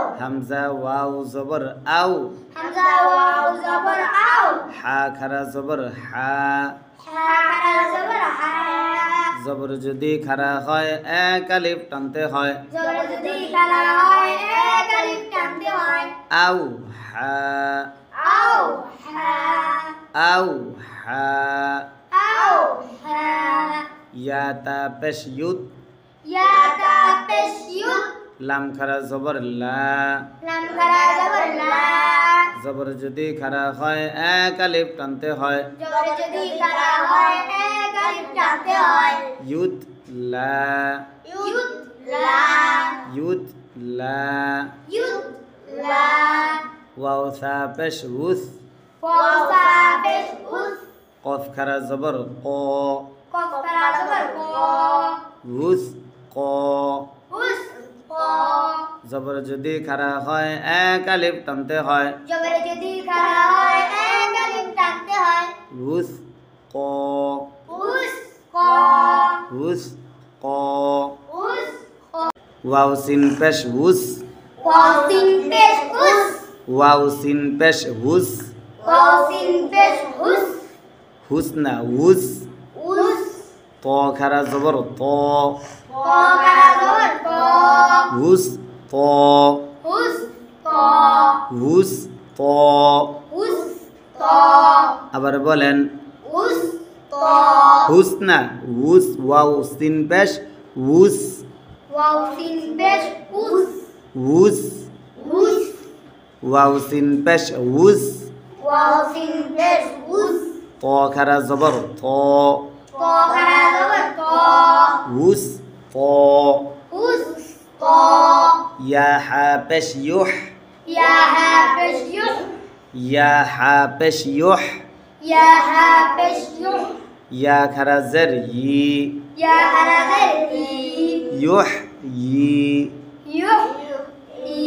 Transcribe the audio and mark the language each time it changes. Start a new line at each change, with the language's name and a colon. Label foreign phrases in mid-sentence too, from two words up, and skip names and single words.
Bangla: হামজা ওয়াও জবর আও হামজা ওয়াও জবর আও হা খারা জবর হা হা খারা জবর হা জবর যদি খারা হয় এক আলিফ টানতে হয় জবর যদি খারা হয় এক আলিফ টানতে হয় আও হা আও হা আও হা আও হা ইয়া তা পেশ ইউত ইয়া তা পেশ ইউত লাম খারা জবর লা লাম খারা জবর লা জবর যদি খারা হয় এক আলিফ টানতে হয় জবর যদি খারা হয় এক আলিফ টানতে হয় ইউত লা ইউত লা ইউত লা ইউত লা ওয়াও সা পেশ উস ওয়াও সা পেশ উস কফ খারা জবর ক কফ খারা জবর ক উস ক উস ক জবর যদি খারা হয় এক আলিফ টানতে হয় জবর যদি খারা হয় এক আলিফ টানতে হয় উস ক উস ক উস ক উস ক ওয়াও সিন পেশ উস ওয়াও সিন পেশ উস ওয়াও সিন পেশ হুস ওয়াও সিন পেশ উস হুস না উস উস ত খারা জবর ত ক খারা জবর ক হুস ত উস ক হুস ত উস ত আবার বলেন উস ত হুস না উস ওয়াও সিন পেশ উস ওয়াও সিন পেশ উস উস উস ওয়াও সিন পেশ উস ওয়াও সিন পেশ উস ত খারা জবর ত ক খারা জবর ক উস ত উস ক ইয়া হা পেশ ইউহ ইয়া হা পেশ ইউহ ইয়া হা পেশ ইউহ ইয়া হা পেশ ইউহ ইয়া খারা জের ই ইয়া খারা জের ই ইউহ ই ইউহ ই